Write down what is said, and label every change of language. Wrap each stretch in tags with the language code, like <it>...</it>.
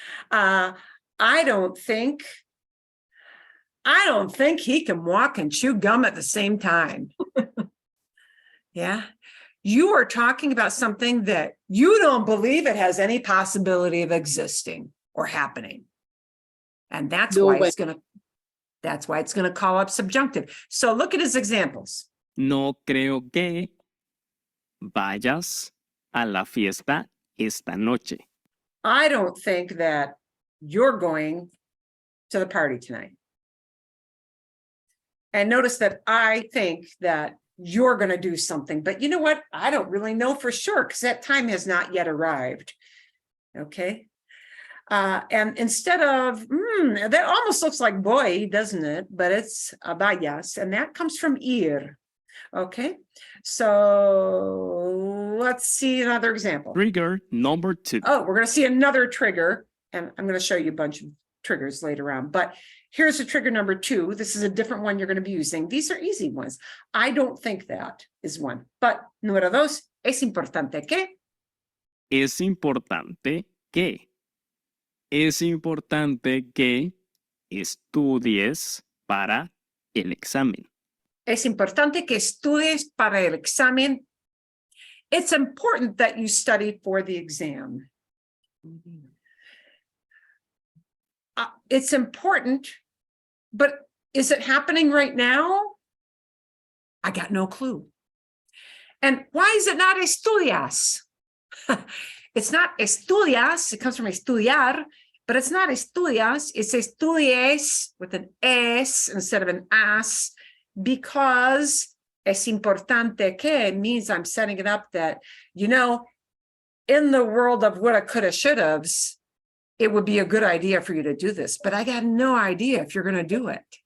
<en>I don't think he can walk and chew gum at the same time. Yeah. You are talking about something that you don't believe it has any possibility of existing or happening. And that's No why way. that's why it's going to call up subjunctive. So look at his examples.</en> <es>No creo que vayas a la fiesta esta noche.</es> <en>I don't think that you're going to the party tonight. And notice that I think that you're going to do something, but you know what? I don't really know for sure because that time has not yet arrived. Okay. And instead of, that almost looks like boy, doesn't it? But it's vayas, and that comes from ir. Okay, so let's see another example. Trigger number 2. Oh, we're going to see another trigger, and I'm going to show you a bunch of triggers later on. But here's a trigger number 2. This is a different one you're going to be using. These are easy ones. I don't think that is one. But</en> <es>número 2, es importante que. Es importante que. Es importante que estudies para el examen. Es importante que estudies para el examen.</es> <en>It's important that you study for the exam. It's important, but is it happening right now? I got no clue. And why is it not estudias? It's not estudias, it comes from estudiar, but it's not estudias, it's estudies with an S instead of an as, because es importante que means I'm setting it up that, in the world of woulda, coulda, shoulda's, it would be a good idea for you to do this, but I got no idea if you're going to do it.</en>